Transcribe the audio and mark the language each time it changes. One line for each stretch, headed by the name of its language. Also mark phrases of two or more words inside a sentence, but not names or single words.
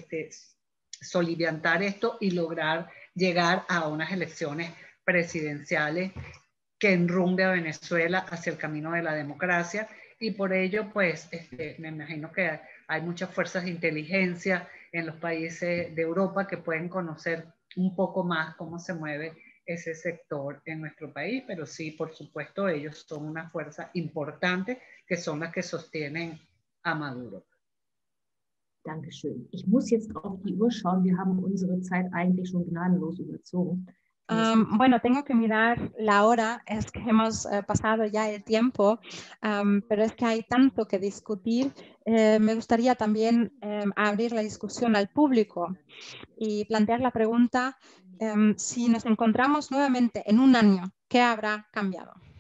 Spanish: soliviantar esto y lograr llegar a unas elecciones presidenciales que enrumbe a Venezuela hacia el camino de la democracia, y por ello pues me imagino que hay muchas fuerzas de inteligencia en los países de Europa que pueden conocer un poco más cómo se mueve ese sector en nuestro país, pero sí, por supuesto, ellos son una fuerza importante que son las que sostienen a Maduro.
German: Dankeschön. Ich muss jetzt auf die Uhr schauen. Wir haben unsere Zeit eigentlich schon gnadenlos überzogen.
Spanish: Bueno, tengo que mirar la hora, es que hemos pasado ya el tiempo, pero es que hay tanto que discutir. Me gustaría también abrir la discusión al público y plantear la pregunta, si nos encontramos nuevamente en un año, ¿qué habrá cambiado?